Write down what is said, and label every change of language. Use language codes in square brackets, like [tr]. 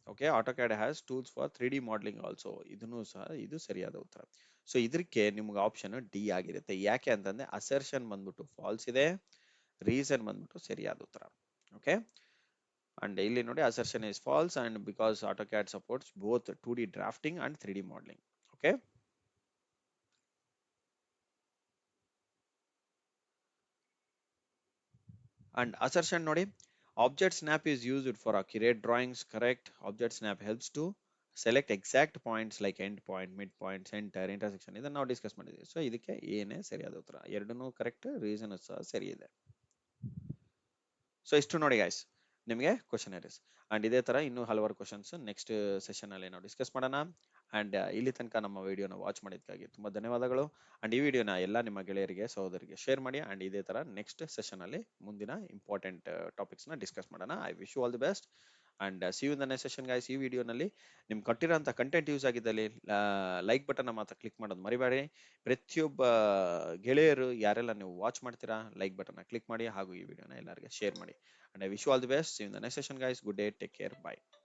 [en] okay, AutoCAD has tools for 3D modelling also, [kn] ಇದನ್ನು ಸಹ ಇದು ಸರಿಯಾದ ಉತ್ತರ. ಸೊ ಇದಕ್ಕೆ ನಿಮ್ಗೆ ಆಪ್ಷನ್ ಡಿ ಆಗಿರುತ್ತೆ. ಯಾಕೆ ಅಂತಂದ್ರೆ ಅಸರ್ಷನ್ ಬಂದ್ಬಿಟ್ಟು ಫಾಲ್ಸ್ ಇದೆ, ರೀಸನ್ ಬಂದ್ಬಿಟ್ಟು ಸರಿಯಾದ ಉತ್ತರ. [en] okay, and [kn] ಇಲ್ಲಿ ನೋಡಿ [en] Assertion is false and because AutoCAD supports both 2D drafting and 3D modelling. Okay, and assertion [kn] ನೋಡಿ, [en] object snap is used for accurate drawings. Correct. Object snap helps to select exact points like end point, mid point, center, intersection. [kn] ಇದನ್ನ ನಾವು discuss ಮಾಡಿದ್ವಿ. So ಇದಕ್ಕೆ ಏನೇ ಸರಿಯಾದ ಉತ್ತರ, ಎರಡನ್ನೂ correct, reason ಸಹ ಸರಿ ಇದೆ. ಸೊ ಇಷ್ಟು ನೋಡಿ ಗೈಸ್ ನಿಮಗೆ ಕ್ವಶನರೀಸ್. ಅಂಡ್ ಇದೇ ತರ ಇನ್ನೂ ಹಲವಾರು ಕ್ವಶನ್ಸ್ ನೆಕ್ಸ್ಟ್ ಸೆಷನ್ ಅಲ್ಲಿ ನಾವು ಡಿಸ್ಕಸ್ ಮಾಡೋಣ. ಅಂಡ್ ಇಲ್ಲಿ ತನಕ ನಮ್ಮ ವಿಡಿಯೋನ ವಾಚ್ ಮಾಡಿದ್ದಕ್ಕಾಗಿ ತುಂಬಾ ಧನ್ಯವಾದಗಳು. ಅಂಡ್ ಈ ವಿಡಿಯೋನ ಎಲ್ಲ ನಿಮ್ಮ ಗೆಳೆಯರಿಗೆ, ಸಹೋದರಿಗೆ ಶೇರ್ ಮಾಡಿ. ಅಂಡ್ ಇದೇ ತರ ನೆಕ್ಸ್ಟ್ ಸೆಷನ್ ಅಲ್ಲಿ ಮುಂದಿನ ಇಂಪಾರ್ಟೆಂಟ್ ಟಾಪಿಕ್ಸ್ ನ ಡಿಸ್ಕಸ್ ಮಾಡೋಣ. [en] I wish you all the best and see you in the next session guys. [kn] ಈ ವಿಡಿಯೋನಲ್ಲಿ ನಿಮ್ಗೆ ಕೊಟ್ಟಿರೋಂಥ ಕಂಟೆಂಟ್ ಯೂಸ್ ಆಗಿದ್ದಲ್ಲಿ ಲೈಕ್ ಬಟನ್ ಮಾತ್ರ ಕ್ಲಿಕ್ ಮಾಡೋದು ಮರಿಬೇಡಿ. ಪ್ರತಿಯೊಬ್ಬ ಗೆಳೆಯರು ಯಾರೆಲ್ಲ ನೀವು ವಾಚ್ ಮಾಡ್ತೀರಾ ಲೈಕ್ ಬಟನ್ ಕ್ಲಿಕ್ ಮಾಡಿ, ಹಾಗೂ ಈ ವಿಡಿಯೋನ ಎಲ್ಲರಿಗೆ ಶೇರ್ ಮಾಡಿ. [en] And I wish you all the best. See you in the next session, guys. Good day. Take care. Bye.